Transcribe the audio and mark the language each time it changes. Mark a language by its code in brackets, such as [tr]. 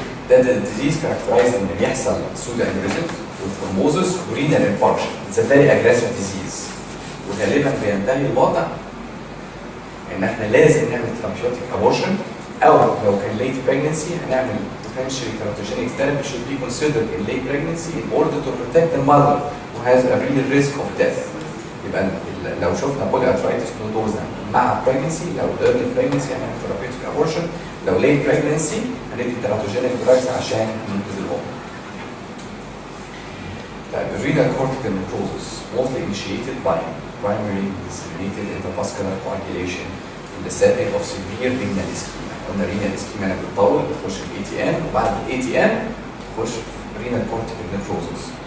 [ar] ده disease characterized ان بيحصل [en] pseudo aneurysm [ar] والثرومبوزس ورينال انفاركشن. [en] It's a very aggressive disease. [ar] وغالبا بينتهي الوضع ان احنا لازم نعمل therapeutic abortion او لو كان [en] late pregnancy هنعمل potentially teratogenic therapy should be considered in late pregnancy in order to protect the mother who has a real risk of death. [ar] يبقى لو شفنا بولي ارثرايتس نودوزا مع pregnancy لو early pregnancy هنعمل [en] therapeutic abortion [ar] لو late pregnancy هندي teratogenic drugs عشان ننقذ الام. [en] Renal cortical necrosis mostly initiated by primary disseminated intravascular coagulation in the setting of severe renal ischemia. [ar] قلنا renal ischemia انا بتطول بتخش في ATM وبعد ATM تخش في [en] renal cortical necrosis.